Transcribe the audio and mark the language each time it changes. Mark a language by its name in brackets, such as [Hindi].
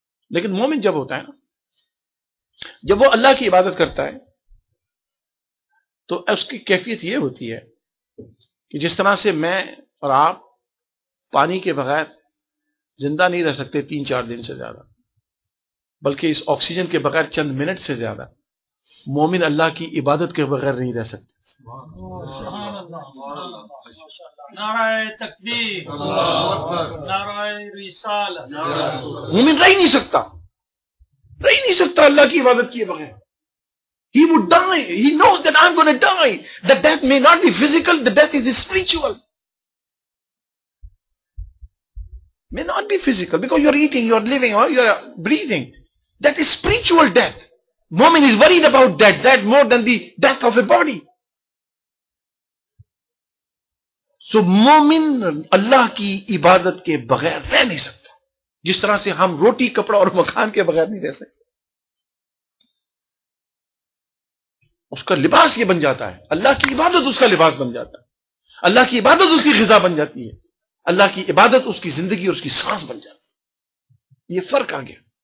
[Urdu] لیکن مومن جب ہوتا ہے نا، جب وہ اللہ کی عبادت کرتا ہے تو اس کی کیفیت یہ ہوتی ہے کہ جس طرح سے میں اور آپ پانی کے بغیر زندہ نہیں رہ سکتے 3-4 دن سے زیادہ، بلکہ اس آکسیجن کے بغیر چند منٹ سے زیادہ، مومن اللہ کی عبادت کے بغیر نہیں رہ سکتے. نعرہ تکبیر، نعرہ رسالت. مومن رہ ہی نہیں سکتا اللہ کی عبادت کیے بغیر. [English] He would die. He knows that I'm going to die. The death may not be physical, the death is spiritual. May not be physical because you're eating, you're living, or you're breathing. That is spiritual death. Mu'min is worried about that more than the death of a body. [Urdu] So مومن اللہ کی عبادت کے بغیر رہ نہیں سکتا، جس طرح سے ہم روٹی کپڑا اور مکان کے بغیر نہیں رہ سکتے. اس کا لباس یہ بن جاتا ہے، اللہ کی عبادت اس کا لباس بن جاتا ہے، اللہ کی عبادت اس کی غذا بن جاتی ہے، اللہ کی عبادت اس کی زندگی اور اس کی سانس بن جاتی ہے. یہ فرق آ گیا.